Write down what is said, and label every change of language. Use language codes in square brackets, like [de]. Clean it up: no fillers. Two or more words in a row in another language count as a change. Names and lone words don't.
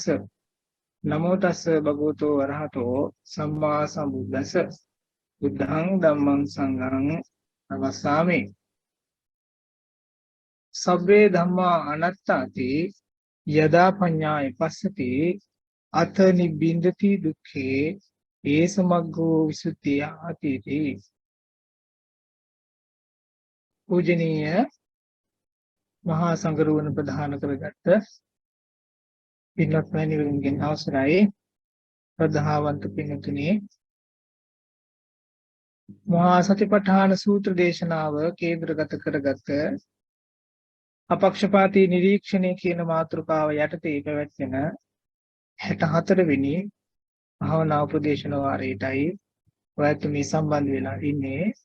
[pi] නමෝ තස්ස භගවතෝ අරහතෝ සම්මා සම්බුද්දස්ස. බුද්ධං ධම්මං සංඝං නමස්සාමි. සබ්බේ ධම්මා අනාත්තාති යදා පඤ්ඤාය පස්සති අත නිබ්බින්දති දුක්ඛේ ඒසමග්ගෝ විසුද්ධිය ආතිති. [si] පූජනීය මහා සංඝරුවන ප්‍රධාන කරගත්ත පින්වත් මෑණිවරුන්ගෙන් අවසරයි. ප්‍රධාවන්ත පින්තුනි, මහා සතිපට්ඨාන සූත්‍ර දේශනාව කේන්ද්‍රගත කරගත් අපක්ෂපාතී නිරීක්ෂණය කියන මාතෘකාව යටතේ පැවැත්වෙන 64 වෙනි භාවනා උපදේශන වාරයටයි ඔයත් මේ සම්බන්ධ වෙලා ඉන්නේ.